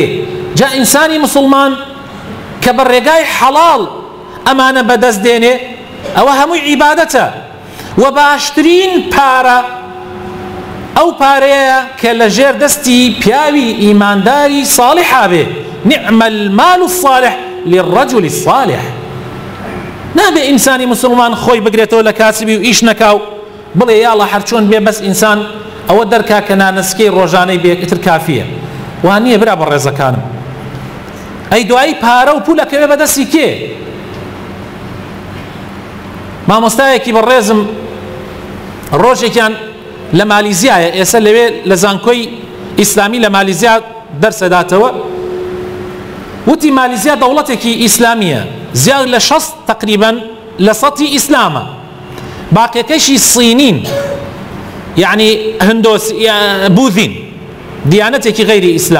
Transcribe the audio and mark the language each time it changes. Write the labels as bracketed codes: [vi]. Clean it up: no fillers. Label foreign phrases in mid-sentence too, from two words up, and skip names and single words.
[ckb] جا ئینسانی مسلمان کە بە ڕێگای حەڵاڵ ئەمانە بەدەست دێنێ، ئەوە هەمووی عیبادەتە، و باشترین پارە ئەو پارەیە کە لە ژێر دەستی پیاوی ئیمانداری ساڵحا بێ. [ar] نعم المال الصالح للرجل الصالح. [ckb] نابێ ئینسانی مسلمان خۆی بگرێتەوە لە کاسبی و ئیش نەکاو بڵێ یاڵە هەرچۆن بێ بەس ئینسان ئەوە دەرکا کە نانسکەی ڕۆژانەی بێتر کافیە. وان نییە برا بەڕێزەکانم. ئەی دوایی پارە و پولەکەوێ بەدەستی کێ؟ مامۆستایەکی بەڕێزم ڕۆژێکیان لە مالیزیایە، ئێستا لەوێ لە زانکۆی ئیسلامی لە مالیزیا دەرسەداتەوە، وتی مالیزیا دەوڵەتێکی ئیسلامیە، زیاد لە 60 تقریبا لە سەتی ئیسلامە، باقیەکەیشی سینین، یعنی بوذین، دیانەتێکی غەیری ئیسلام.